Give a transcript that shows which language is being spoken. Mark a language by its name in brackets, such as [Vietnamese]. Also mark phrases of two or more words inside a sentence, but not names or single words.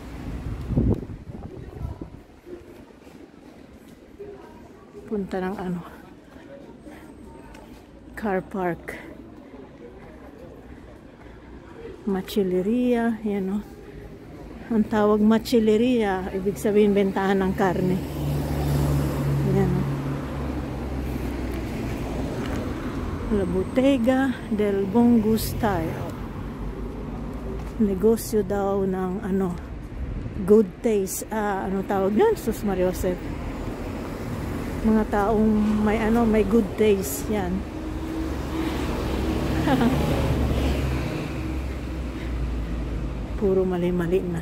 [Filipino] Punta ng [English] car park. [Filipino] Machileria, yan, oh. Ang tawag machileria, ibig sabihin bentahan ng karne. Yan, oh. La Bottega del Buon Gusto. Negosyo daw ng [English] good taste. [Filipino] Tawag yan? Sus Mariosep. Mga taong may [English] good taste. [Filipino] Yan. Puro mali-mali na.